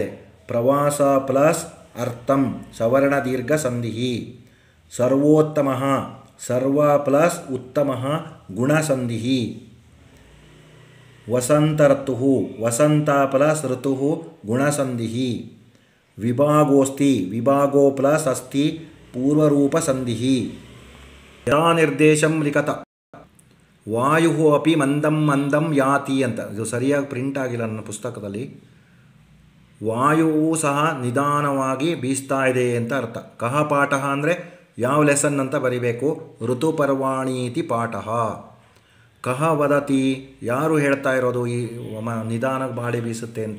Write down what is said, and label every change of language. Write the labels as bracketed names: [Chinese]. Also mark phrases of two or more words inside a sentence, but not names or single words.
[Kannada] ಪ್ರವಾಸ ಪ್ಲಸ್ ಅರ್ಥಂ ಸವರ್ಣ ದೀರ್ಘ ಸಂಧಿ. ಸರ್ವೋತ್ತಮ, ಸರ್ವ ಪ್ಲಸ್ ಉತ್ತಮ ಗುಣಸಂಧಿ. ವಸಂತ ಋತು, ವಸಂತ ಪ್ಲಸ್ ಋತು ಗುಣಸಂಧಿ. ವಿಭಾಗೋಸ್ತಿ, ವಿಭಾಗೋ ಪ್ಲಸ್ ಅಸ್ತಿ ಪೂರ್ವರೂಪ ಸಂಧಿ. [Sanskrit] ಯಥಾ ನಿರ್ದೇಶಂ ಲಿಖತ. ವಾಯು ಅಪಿ ಮಂದಂ ಮಂದಂ ಯಾತಿ ಅಂತ. [Kannada] ಇದು ಸರಿಯಾಗಿ ಪ್ರಿಂಟ್ ಆಗಿಲ್ಲ ನನ್ನ ಪುಸ್ತಕದಲ್ಲಿ. ವಾಯುವು ಸಹ ನಿಧಾನವಾಗಿ ಬೀಸ್ತಾ ಇದೆ ಅಂತ ಅರ್ಥ. [Sanskrit] ಕಹ ಪಾಠ [Kannada] ಅಂದರೆ ಯಾವ ಲೆಸನ್ ಅಂತ ಬರಿಬೇಕು. [Sanskrit] ಋತುಪರ್ವಾಣೀತಿ ಪಾಠ. ಕಹ ವದತಿ, [Kannada] ಯಾರು ಹೇಳ್ತಾ ಇರೋದು ಈ ನಿಧಾನಕ್ಕೆ ಗಾಳಿ ಬೀಸುತ್ತೆ ಅಂತ.